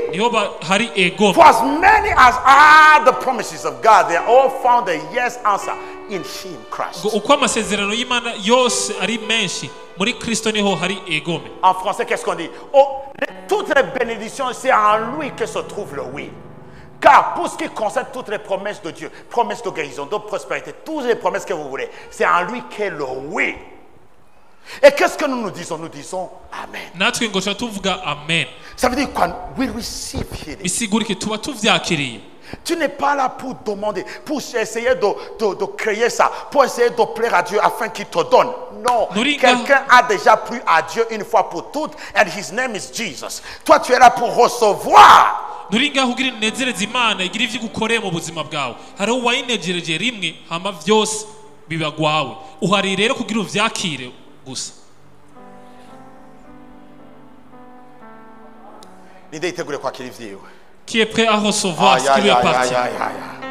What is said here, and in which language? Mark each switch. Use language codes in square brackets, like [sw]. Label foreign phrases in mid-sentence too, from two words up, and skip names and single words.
[rn] niho hari egome. [en] For as many as are the promises of God, they are all found a yes answer in Him, Christ. [rn] ngo uko amasezerano y'Imana yose ari menshi muri Kristo niho hari egome. [fr] En français, qu'est-ce qu'on dit? Oh, toutes les bénédictions, c'est en lui que se trouve le oui. Car pour ce qui concerne toutes les promesses de Dieu, promesses de guérison, de prospérité, toutes les promesses que vous voulez, c'est en lui qu'est le oui. Et qu'est-ce que nous disons? Nous disons Amen. [rn] natwe ngo tuba tuvuga amen. [fr] Ça veut dire quoi? [en] We receive healing. [rn] bisigura iki? tuba tuvyakiriye. [fr] Tu n'es pas là pour demander, pour essayer de créer ça, pour essayer de plaire à Dieu afin qu'il te donne. Non, quelqu'un a déjà plu à Dieu une fois pour toutes, [en] and his name is Jesus. [fr] Toi, tu es là pour recevoir. [rn] nturi ngaho ugira inezereza Imana igira ivyo igukoreye mu buzima bwawe. hariho uwayinejereje rimwe hama vyose biba gwawe. uhari rero kugira uvyakire gusa. [fr] L'idée était quoi qu'il vive. Qui est prêt à recevoir ce qui lui appartient?